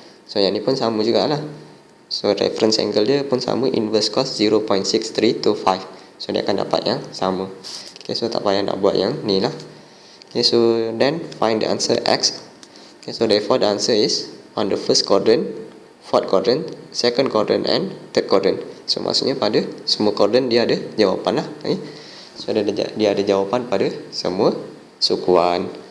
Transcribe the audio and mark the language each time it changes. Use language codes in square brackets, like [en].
[ms] So yang ni pun sama jugalah. So reference angle dia pun sama, inverse cos 0.63 to 5. So dia akan dapat yang sama. Okay, so tak payah nak buat yang ni lah. [en] Okay, so then find the answer X. Okay, so therefore the answer is on the first quadrant, fourth quadrant, second quadrant and third quadrant. [ms] So maksudnya pada semua quadrant dia ada jawapan lah. Okay. So dia ada jawapan pada semua sukuan.